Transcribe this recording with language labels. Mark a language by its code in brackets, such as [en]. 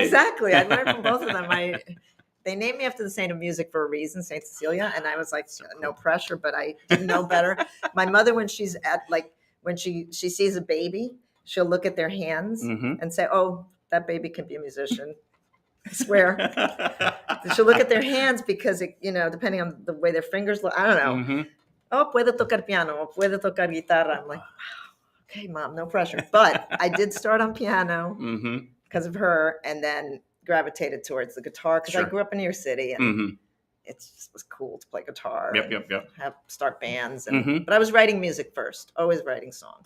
[en] Exactly. I learned from both of them. They named me after the saint of music for a reason, Saint Cecilia, and I was like, no pressure, but I didn't know better. My mother, when she's when she sees a baby, she'll look at their hands and say, "Oh, that baby can be a musician." I swear. She'll look at their hands because depending on the way their fingers look, I don't know. [es] Oh, puede tocar piano, o puede tocar guitarra. [en] I'm like, wow, okay, Mom, no pressure. But I did start on piano because of her, and then gravitated towards the guitar because I grew up in New York City, and it just was cool to play guitar. Yep. Start bands, but I was writing music first, always writing songs.